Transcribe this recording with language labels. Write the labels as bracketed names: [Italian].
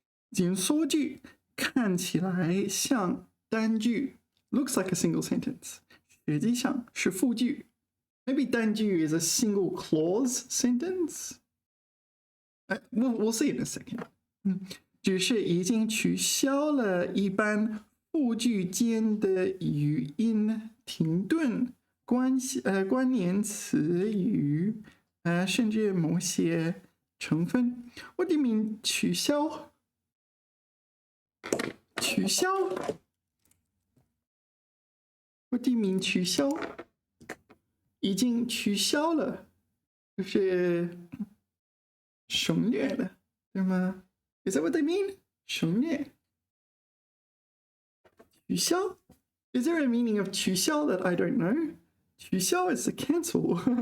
[Chinese] 紧缩句看起来像单句, [English] looks like a single sentence, [Chinese] 实际上是复句. [English] Maybe 单句 is a single clause sentence. We'll see in a second. [Chinese] 只是已经取消了一般复句间的语音停顿、关联词语，甚至某些成分。 [English] What do you mean 取消？取消 ？What do you mean 取消？ [Chinese] 已经取消了，就是省略了，对吗？ [English] Is that what they mean? [Chinese] 省略。取消? [English] Is there a meaning of 取消 that I don't know? 取消 is to cancel.